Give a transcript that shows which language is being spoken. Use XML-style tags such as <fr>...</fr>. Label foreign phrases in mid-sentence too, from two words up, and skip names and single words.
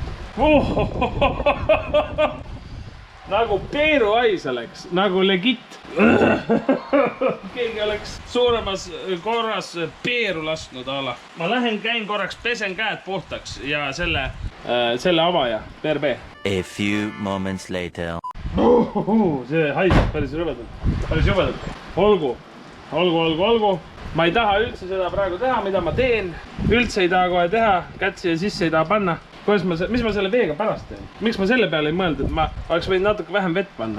<et>Nagu peeruais oleks, nagu legit. Keegi oleks suuremas korras peeru lasknud ala. Ma lähen käin korraks, pesen käed puhtaks ja selle avaja, PRB.</et> <en>A few moments later.</en> <et>See haiseb päris jubedalt. Olgu. Ma ei taha üldse seda praegu teha, mida ma teen. Üldse ei taha kohe teha, kätt siia sisse ei taha panna. Mis ma selle veega pärast teen? Miks ma selle peale ei mõelnud, et ma oleks võinud natuke vähem vett panna?</et>